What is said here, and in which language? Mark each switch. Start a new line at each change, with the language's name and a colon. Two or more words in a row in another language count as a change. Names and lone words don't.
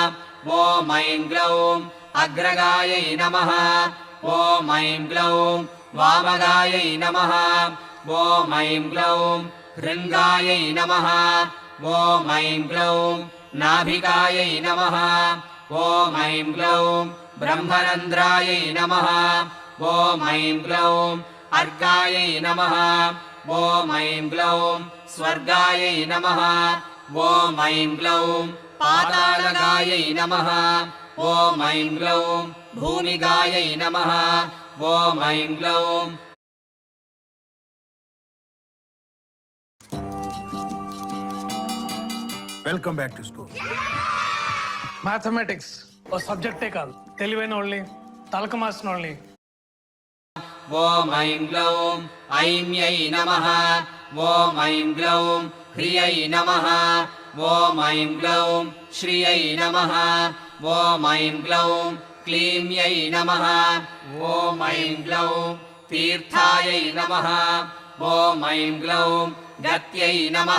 Sanskrit: ॐ ऐं ग्लौं अग्रगायै नमः ॐ ऐं ग्लौं वामगायै नमः ॐ ऐं ग्लौं हृङ्गायै नमः ॐ ऐं ग्लौं नाभिकायै नमः ॐ ऐं ग्लौं ब्रह्मरन्ध्रायै नमः ॐ ऐं ग्लौं अर्कायै नमः ॐ ऐं ग्लौं स्वर्गायै नमः ॐ ऐं ग्लौं पातालगायै नमः ॐ ऐं ग्लौं भूमिगायै नमः ॐ ऐं ग्लौं
English: Welcome back to school.
Telugu: మ్యాథమెటిక్స్ ఓ సబ్జెక్టే కాదు, తెలివైన వాళ్ళని తలక మాసిన వాళ్ళని.
Sanskrit: ॐ ऐं ग्लौं ऐम्यै नमः ॐ ऐं ग्लौं ह्रियै नमः ॐ ऐं ग्लौं श्रियै नमः ॐ ऐं ग्लौं क्लीम्यै नमः ॐ ऐं ग्लौं तीर्थायै नमः ॐ ऐं ग्लौं गत्यै नमः